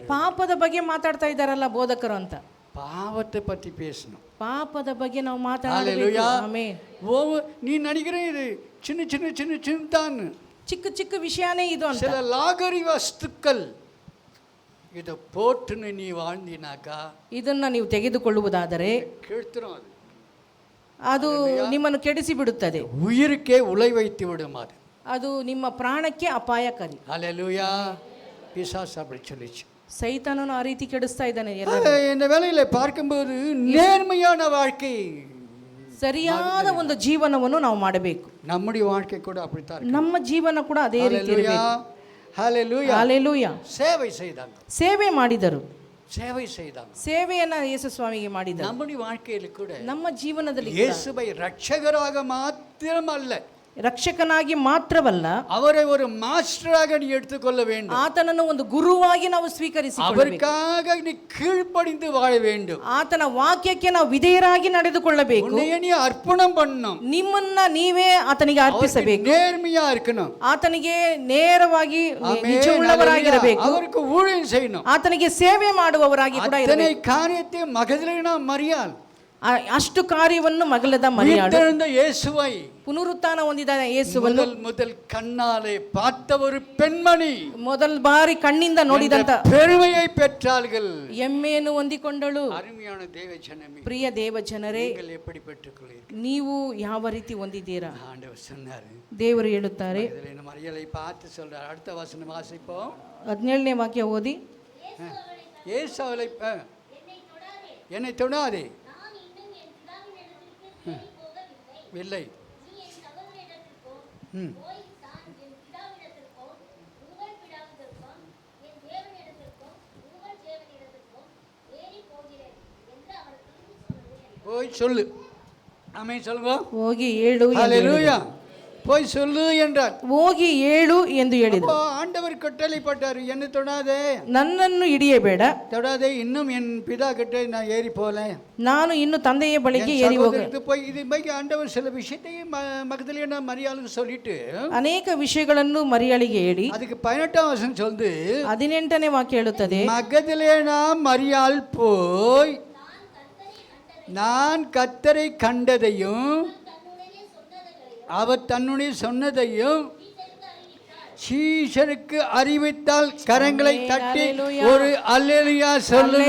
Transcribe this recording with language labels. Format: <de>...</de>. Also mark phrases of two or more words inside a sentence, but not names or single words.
<kn>ಪಾಪದ ಬಗ್ಗೆ ಮಾತಾಡ್ತಾ ಇದ್ದಾರಲ್ಲ ಬೋಧಕರು ಅಂತ.</kn> <ta>பாவத்தை பத்தி பேசணும்.</ta> <kn>ಪಾಪದ ಬಗ್ಗೆ ನಾವು ಮಾತಾಡಬೇಕು.</kn> <ta>ஹalleluya.</ta> <kn>ಆಮೆನ್.</kn> <ta>நீ நினைக்கிறேன் இது சின்ன சின்ன சின்ன சின்னதான்,</ta> <kn>ಚಿಕ್ಕ ಚಿಕ್ಕ ವಿಷಯನೇ ಇದು ಅಂತ.</kn> <ta>சில லாகரி வஸ்துக்கள் இதை போட்டுன்னு நீ வாழ்ந்தினாக்கா</ta> <kn>ಇದನ್ನ ನೀವು ತೆಗೆದುಕೊಳ್ಳುವುದಾದರೆ</kn> <ta>கெடுத்துரும்,</ta> <kn>ಅದು ನಿಮ್ಮನ್ನು ಕೆಡಿಸಿ ಬಿಡುತ್ತದೆ,</kn> <ta>உயிருக்கே உலை வைத்து விடும் அது.</ta> <kn>ಅದು ನಿಮ್ಮ ಪ್ರಾಣಕ್ಕೆ ಅಪಾಯಕಾರಿ.</kn> <ta>ஹalleluya. பிசாசு அப்படி சொல்லிச்சு.</ta> <kn>ಸೈತಾನನು ಆ ರೀತಿ ಕೆಡಿಸ್ತಾ ಇದ್ದಾನೆ.</kn> <ta>இந்த வேலையில பார்க்கும்போது நேர்மையான வாழ்க்கை,</ta> <kn>ಸರಿಯಾದ ಒಂದು ಜೀವನವನ್ನು ನಾವು ಮಾಡಬೇಕು.</kn> <ta>நம்முடைய வாழ்க்கை கூட அப்படித்தான் இருக்கு.</ta> <kn>ನಮ್ಮ ಜೀವನ ಕೂಡ ಅದೇ ರೀತಿ ಇರಬೇಕು.</kn> <ta>ஹalleluya.</ta> <kn>ಹalleluya.</kn> <ta>சேவை செய்தாங்க,</ta> <kn>ಸೇವೆ ಮಾಡಿದರು,</kn> <ta>சேவை செய்தாங்க.</ta> <kn>ಸೇವೆಯನ್ನ ಯೇಸು ಸ್ವಾಮಿಗೆ ಮಾಡಿದರು.</kn> <ta>நம்முடைய வாழ்க்கையில கூட</ta> <kn>ನಮ್ಮ ಜೀವನದಲ್ಲಿ ಕೂಡ</kn> <ta>இயேசுவை ரட்சகராக மாத்திரம் அல்ல,</ta> <kn>ರಕ್ಷಕನಾಗಿ ಮಾತ್ರವಲ್ಲ,</kn> <ta>அவரை ஒரு மாஸ்டராக நீ எடுத்துக்கொள்ள வேண்டும்.</ta> <kn>ಆತನನ್ನು ಒಂದು ಗುರುವಾಗಿ ನಾವು ಸ್ವೀಕರಿಸಿಕೊಳ್ಳಬೇಕು.</kn> <ta>அவருக்காக நீ கீழ்ப்படிந்து வாழ வேண்டும்.</ta> <kn>ಆತನ ವಾಕ್ಯಕ್ಕೆ ನಾವು ವಿಧೇಯರಾಗಿ ನಡೆದುಕೊಳ್ಳಬೇಕು.</kn> <ta>உன்னையே நீ அர்ப்பணம் பண்ணணும்,</ta> <kn>ನಿಮ್ಮನ್ನ ನೀವೇ ಆತನಿಗೆ ಅರ್ಪಿಸಬೇಕು.</kn> <ta>நேர்மையா இருக்கணும்,</ta> <kn>ಆತನಿಗೆ ನೇರವಾಗಿ ನಿಜವುಳ್ಳವರಾಗಿರಬೇಕು.</kn> <ta>அவருக்கு ஊழியம் செய்யணும்.</ta> <kn>ಆತನಿಗೆ ಸೇವೆ ಮಾಡುವವರಾಗಿ ಕೂಡ</kn> <ta>அத்தனை</ta> <kn>ಇರಬೇಕು.</kn> <ta>காரியத்தை மகதலேனா மரியாள்,</ta> <kn>ಅಷ್ಟು ಕಾರ್ಯವನ್ನು ಮಗಲದ ಮರಿಯಾಳು,</kn> <ta>உயிர்த்தெழுந்த இயேசுவை</ta> <kn>ಪುನರುತ್ಥಾನ ಹೊಂದಿದ ಯೇಸುವನ್ನು</kn> <ta>முதல் கண்ணாலே பார்த்த ஒரு பெண்மணி</ta> <kn>ಮೊದಲ ಬಾರಿ ಕಣ್ಣಿಂದ ನೋಡಿದಂತ</kn> <ta>பெருமையை பெற்றார்கள்.</ta> <kn>ಎಮ್ಮೆಯನ್ನು ಹೊಂದಿಕೊಂಡಳು.</kn> <ta>அருமையான தேவ ஜனமே,</ta> <kn>ಪ್ರಿಯ ದೇವ ಜನರೇ,</kn> <ta>நீங்கள் எப்படி பெற்றுக்கொள்ளீர்கள்?</ta> <kn>ನೀವು ಯಾವ ರೀತಿ ಹೊಂದಿದ್ದೀರಾ?</kn> <ta>ஆண்டவர் சொன்னாரு,</ta> <kn>ದೇವರು ಹೇಳುತ್ತಾರೆ.</kn> <ta>மகதலேனா மரியாளை பார்த்து சொல்றார். அடுத்த வசனம் வாசிப்போம்.</ta> <kn>17ನೇ ವಾಕ್ಯ ಓದಿ.</kn> <ta>இயேசு அவளை என்னை தொடாதே, இல்லை. ம். போய் சொல்லு. ஆமென் சொல்லுங்க.</ta> <kn>ಹೋಗಿ ಹೇಳು ಎಂದು</kn> <ta>ஹalleluya. போய் சொல்லு என்றார்.</ta> <kn>ಹೋಗಿ ಹೇಳು ಎಂದು ಹೇಳಿದರು.</kn> <ta>அப்போ ஆண்டவர் கட்டளைப்பட்டார், என்ன தொடாதே,</ta> <kn>ನನ್ನನ್ನು ಹಿಡಿಯಬೇಡ,</kn> <ta>தொடாதே, இன்னும் என் பிதா கிட்ட நான் ஏறி போகல,</ta> <kn>ನಾನು ಇನ್ನು ತಂದೆಯ ಬಳಿಗೆ</kn> <ta>என்</ta> <kn>ಏರಿ ಹೋಗ.</kn> <ta>சகோதரருக்கு போய் இது மாதிரி ஆண்டவர் சில விஷயத்தையும் மகதலேனா மரியாளுக்கு சொல்லிட்டு</ta> <kn>ಅನೇಕ ವಿಷಯಗಳನ್ನು ಮರಿಯಾಳಿಗೆ ಹೇಳಿ</kn> <ta>அதுக்கு 18ஆம் வசனம் சொல்லுது,</ta> <kn>18ನೇ ವಾಕ್ಯ ಹೇಳುತ್ತದೆ,</kn> <ta>மகதலேனா மரியாள் போய் நான் கர்த்தரை கண்டதையும் அவர் தன்னுடைய சொன்னதையும் சீஷருக்கு அறிவித்தால் கரங்களை தட்டி ஒரு அல்லேலூயா சொல்லுங்க.</ta>